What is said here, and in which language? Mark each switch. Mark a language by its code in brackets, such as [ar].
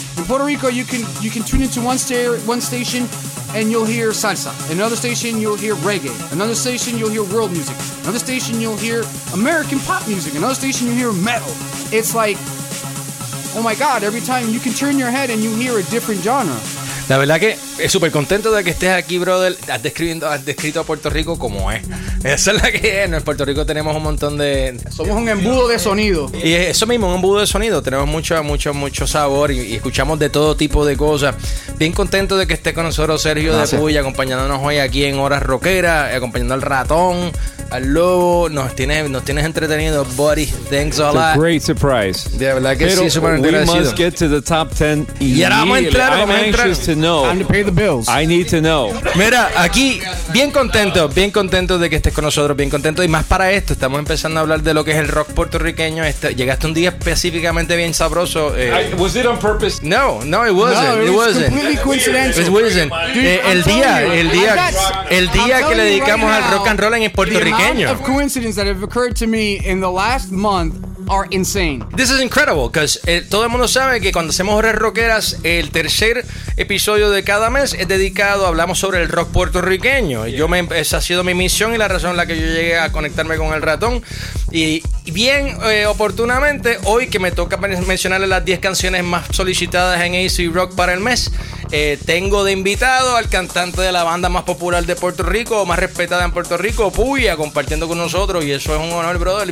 [en] In Puerto Rico, you can tune into one station and you'll hear salsa. Another station, you'll hear reggae. Another station, you'll hear world music. Another station, you'll hear American pop music. Another station, you'll hear metal. It's like, oh my God, every time you can turn your head and you hear a different genre. [es] La verdad que es súper contento de que estés aquí, brother. Has descrito a Puerto Rico como es. Esa es la que es. En Puerto Rico tenemos un montón de... Somos un embudo de sonido. Y eso mismo, un embudo de sonido. Tenemos mucho, mucho, mucho sabor y escuchamos de todo tipo de cosas. Bien contento de que esté con nosotros Sergio. Gracias. De Puy, acompañándonos hoy aquí en Horas Rockeras, acompañando al ratón, al lobo. Nos tienes entretenido, buddy. [en] Thanks a lot. It's a great surprise. [es] De verdad que pero sí, súper agradecido. [en] We must get to the top 10. [es] Y ahora vamos a entrar. [en] To know. Time to pay the bills. I need to know. [es] Mira, aquí, bien contento de que estés con nosotros, bien contento. Y más para esto, estamos empezando a hablar de lo que es el rock puertorriqueño. Llegaste un día específicamente bien sabroso. [en] Was it on purpose? No, it wasn't. No, it wasn't. Completely coincidental. It wasn't. [es] Dude, el día que le dedicamos [en] right now, [es] al rock and roll en el puertorriqueño. [en] The amount of coincidences that have occurred to me in the last month are insane. This is incredible, because [es] todo el mundo sabe que cuando hacemos Horas Rockeras, el tercer episodio de cada mes es dedicado, hablamos sobre el rock puertorriqueño. Yeah. Esa ha sido mi misión y la razón en la que yo llegué a conectarme con el ratón. Y bien oportunamente, hoy que me toca mencionarle las 10 canciones más solicitadas en AC Rock para el mes, tengo de invitado al cantante de la banda más popular de Puerto Rico, más respetada en Puerto Rico, Puya, compartiendo con nosotros. Y eso es un honor, brother.